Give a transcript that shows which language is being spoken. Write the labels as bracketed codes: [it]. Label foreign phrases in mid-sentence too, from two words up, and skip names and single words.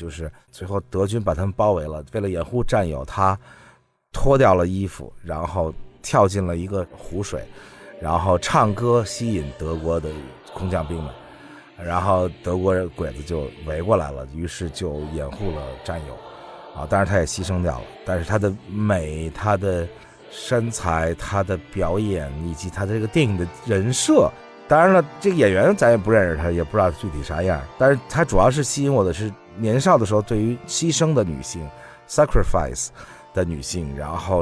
[zh] 就是最後德軍把他們包圍了，為了掩護戰友，他脫掉了衣服，然後跳進了一個湖水，然後唱歌吸引德國的空降兵們，然後德國人鬼子就圍過來了，於是就掩護了戰友當然他也犧牲掉了，但是他的美，他的身材，他的表演，以及他的這個電影的人設，當然了，這個演員咱也不認識他，也不知道具體啥樣，但是他主要是吸引我的是年少的時候對於犧牲的女性 sacrifice 的女性，然後